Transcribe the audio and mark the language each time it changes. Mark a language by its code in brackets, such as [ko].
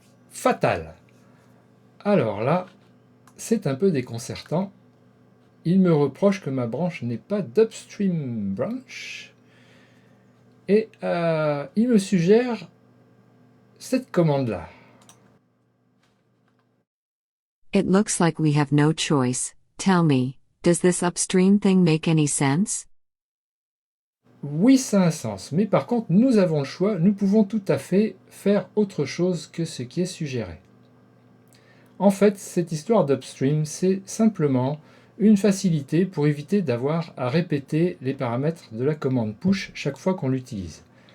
[fr] Fatal. Alors là, c'est un peu déconcertant. Il me reproche que ma branche n'est pas d'upstream branch. Et il me suggère cette commande-là. [en] It looks like we have no choice. Tell me, does this upstream thing make any sense? [fr] Oui, ça a un sens, mais par contre, nous avons le choix, nous pouvons tout à fait faire autre chose que ce qui est suggéré. En fait, cette histoire d'upstream, c'est simplement une facilité pour éviter d'avoir à répéter les paramètres de la commande push chaque fois qu'on l'utilise.